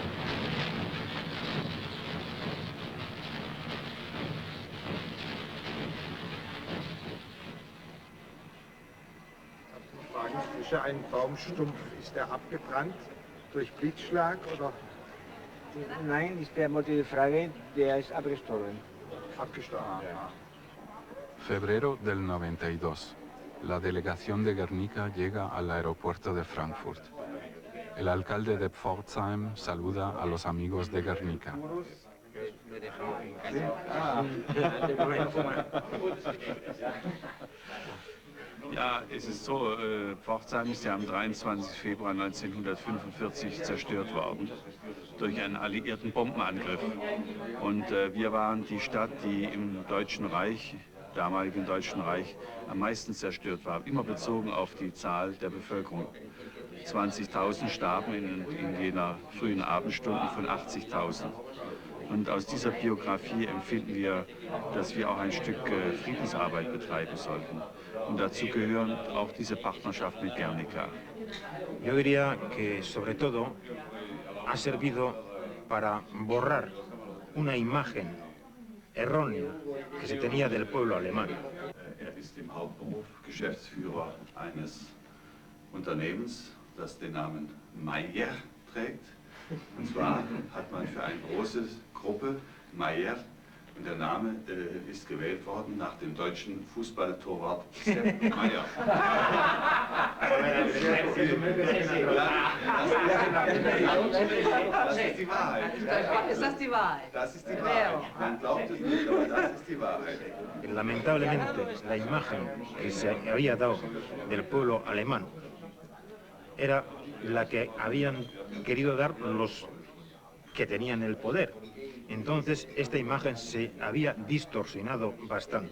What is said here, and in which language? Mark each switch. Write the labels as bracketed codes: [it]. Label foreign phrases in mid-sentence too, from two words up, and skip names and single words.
[de] Ist ja ein Baumstumpf, ist der abgebrannt durch Blitzschlag oder? Nein, ist der die Frage, der ist abgestorben. Abgestorben, ja. [es] Febrero del 92. La delegación de Guernica llega al aeropuerto de Frankfurt. El alcalde de Pforzheim saluda a los amigos de Guernica. [de] Ja, es ist so, Pforzheim ist ja am 23. Februar 1945 zerstört worden durch einen alliierten Bombenangriff. Und wir waren die Stadt, die im Deutschen Reich, damaligen Deutschen Reich, am meisten zerstört war, immer bezogen auf die Zahl der Bevölkerung. 20.000 starben in jener frühen Abendstunden von 80.000. Und aus dieser Biografie empfinden wir, dass wir auch ein Stück Friedensarbeit betreiben sollten. Und dazu gehören auch diese Partnerschaft mit Guernica. [es] Yo diría que sobre todo ha servido para borrar una imagen errónea que se tenía del pueblo alemán. [de] Ist im Hauptberuf Geschäftsführer eines Unternehmens, das den Namen Meyer trägt. Und zwar hat man für eine große Gruppe Meyer, und der Name ist gewählt worden nach dem deutschen Fußballtorwart Sepp Meyer. Das ist die Wahrheit. Ist das die Wahrheit? Das ist die Wahrheit. Man glaubt es nicht, aber das ist die Wahrheit. [es] Lamentablemente, la imagen que se había dado del pueblo alemán era la que habían querido dar los que tenían el poder. Entonces, esta imagen se había distorsionado bastante.